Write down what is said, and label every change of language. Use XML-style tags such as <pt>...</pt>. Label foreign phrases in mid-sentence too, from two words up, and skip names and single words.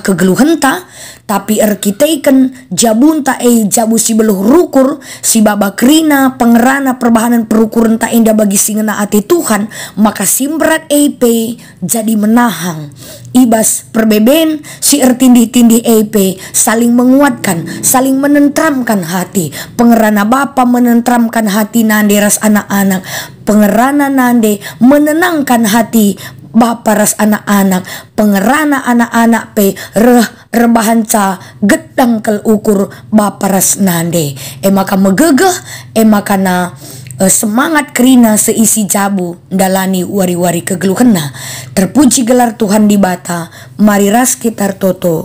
<btx>kegeluhenta tapi erkiteiken jabunta jabu si beluh rukur si baba krina pengerana perbahanan perukuran ta indah bagi singena ati Tuhan maka simbrat jadi menahang ibas perbeben si ertindih-tindih</btx> <id>saling menguatkan saling menentramkan hati</id> <btx>pengerana bapa</btx> <id>menentramkan hati</id> <btx>nanderas anak-anak pengerana nande</btx> <id>menenangkan hati</id> <btx>bapa ras anak-anak pengerana anak-anak rebahan ca gedang kel ukur bapa ras nande maka megegeh makana semangat kerina seisi jabu dalani wari-wari kegeluhena terpuji gelar Tuhan di bata mari ras kita ertoto</btx>